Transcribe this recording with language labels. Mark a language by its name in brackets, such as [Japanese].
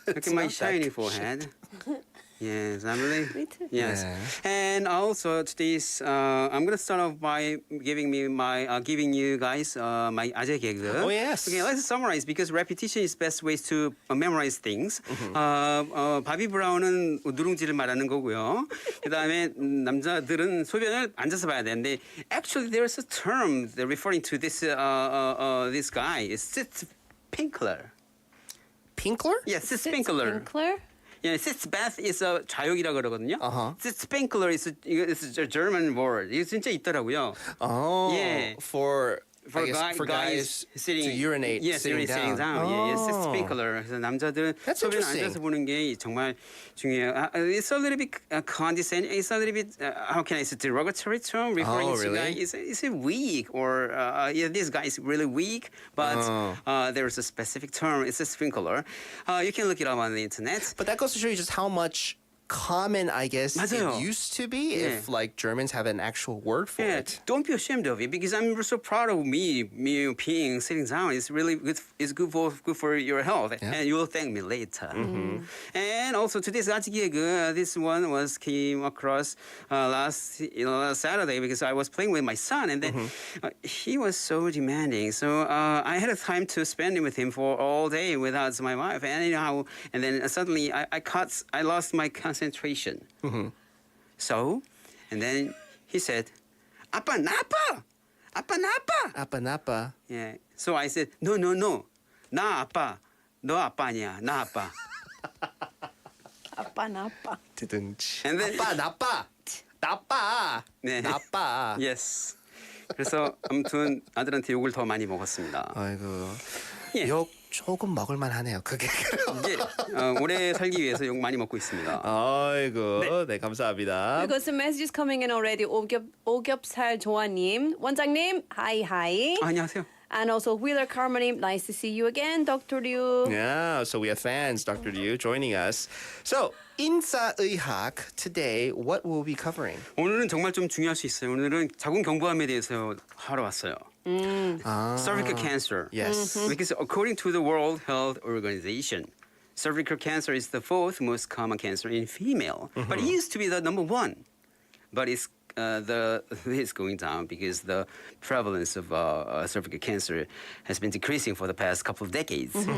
[English] Look at my shiny forehead. Yes, I'm really. Me too. Yes, Yeah. and also today's. I'm gonna start off by giving you guys my [Korean] 아재 개그. [English] Oh, yes. Okay, let's summarize because repetition is best ways to memorize things. [Korean] 바비 브라운은 누룽지를 말하는 거고요. 그다음에 남자들은 소변을 앉아서 봐야 되는데 [English] actually there's a term referring to this this guy. It's Pinkler. Pinkler? Yes, Pinkler. Pinkler? Yeah, Sitzbath is a [Korean] 좌욕이라 그러거든요. [English] Sprinkler is a German word. [Korean] 이거 진짜 있더라고요. [English] Oh, Yeah. for guys sitting, to urinate sitting sitting down. Yeah, it's a sprinkler. [Korean] 그래서 남자들은 [English] That's [Korean] 소변 [English] interesting. [Korean] 앉아서 보는 게 정말 중요해요. [English] It's a little bit condescending. It's a little bit how can I say derogatory term referring to guy. Is it weak or yeah, this guy is really weak? But there's a specific term. It's a sprinkler. You can look it up on the internet. But that goes to show you just how much common, I guess, [Korean] 맞아요. [English] it used to be if like Germans have an actual word for it. Don't be ashamed of it because I'm so proud of me being sitting down. It's really good. It's good for your health, and you will thank me later. And also today's 아직개그, this one came across last Saturday because I was playing with my son, and then he was so demanding. So I had a time to spend with him for all day without my wife, and then suddenly I lost my concentration. So, and then he said, [Korean] "아빠 나빠, 아빠 나빠, 아빠 나빠." [English] Yeah. So I said, "No, [Korean] 나 아빠, 너 아빠 아니야, 나 아빠." 아빠 나빠. [English] And then [Korean] 아빠 나빠. 네. 나빠. [English] Yes. [Korean] 그래서 아무튼 아들한테 욕을 더 많이 먹었습니다. 아이고. 예. 욕 조금 먹을만 하네요. 그게. 이제 오래 살기 위해서 욕 많이 먹고 있습니다. 아이고. 네, 감사합니다. [English] We've got some messages coming in already. [Korean] 오겹살 조아님, 원장님, [English] hi. [Korean] 안녕하세요. [English] And also Wheeler Karma님, nice to see you again, Dr. Liu. Yeah, so we have fans, Dr. Liu, joining us. So, 인사의학, today, what will we be covering? [Korean] 오늘은 정말 좀 중요할 수 있어요. 오늘은 자궁경부암에 대해서 하러 왔어요. [English] Cervical cancer. Yes. Because according to the World Health Organization, cervical cancer is the fourth most common cancer in female. But it used to be the number one. But it's going down because the prevalence of cervical cancer has been decreasing for the past couple of decades.